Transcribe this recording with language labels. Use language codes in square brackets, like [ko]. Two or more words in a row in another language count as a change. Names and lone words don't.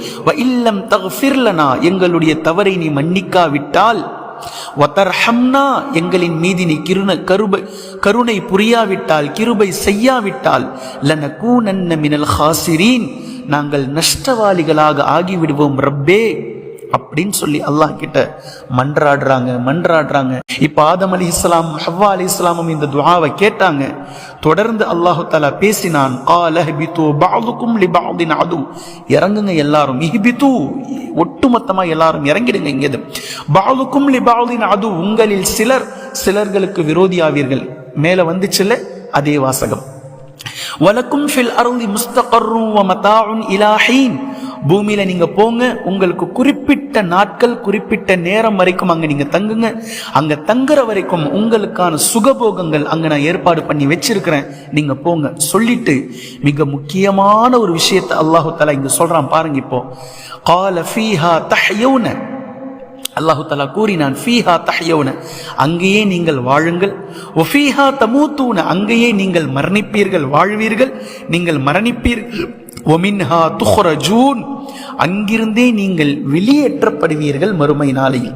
[ar] وإن لم تغفر لنا, [ta] எங்களுடைய தவறை நீ மன்னிக்காவிட்டால், வதர்ஹம்னா, எங்களின் மீது நீ கருணை புரியாவிட்டால், கிருபை செய்யாவிட்டால், [ar] لنكونن من الخاسرين, [ta] நாங்கள் நஷ்டவாளிகளாக ஆகிவிடுவோம் ரப்பே அப்படின்னு சொல்லி அல்லாஹ் கிட்ட மன்றாடுறாங்க. இப்ப ஆதம் அலைஹிஸ்ஸலாம் ஹவ்வா அலைஹிஸ்ஸலாமும் இந்த துஆவை கேட்டாங்க. தொடர்ந்து அல்லாஹ் தஆலா பேசினான். [ar] قال اهبطوا بعضكم لبعض عدو, [ta] இறங்குங்க எல்லாரும், இஹ்பிது, ஒட்டுமொத்தமா எல்லாரும் இறங்கிடுங்க இங்க. [ar] بعضكم لبعض عدو, [ta] உங்களில் சிலர்களுக்கு விரோதியாவீர்கள். மேல வந்துச்சுல அதே வாசகம். [ar] ولكم في الأرض مستقر ومتاع إلى حين, [ta] பூமியில நீங்க போங்க, உங்களுக்கு குறிப்பிட்ட நாட்கள் குறிப்பிட்ட நேரம் வரைக்கும் அங்க நீங்க தங்குங்க, அங்க தங்குற வரைக்கும் உங்களுக்கான சுகபோகங்கள் அங்க நான் ஏற்பாடு பண்ணி வச்சிருக்கிறேன், நீங்க போங்க சொல்லிட்டு மிக முக்கியமான ஒரு விஷயத்தை அல்லாஹு தஆலா இங்க சொல்றான் பாருங்க. [ar] இப்போ قال فيها تحيون, [ta] அல்லாஹு தஆலா கூறினான், [ar] فيها تحيون, [ta] அங்கேயே நீங்கள் வாழுங்கள், [ar] وفيها تموتون, [ta] அங்கேயே நீங்கள் மரணிப்பீர்கள், வாழ்வீர்கள், நீங்கள் மரணிப்பீர்கள், [ar] ومنها تخرجون, [ta] அங்கிருந்தே நீங்கள் வெளியேற்றப்படுவீர்கள் மறுமை நாளையில்.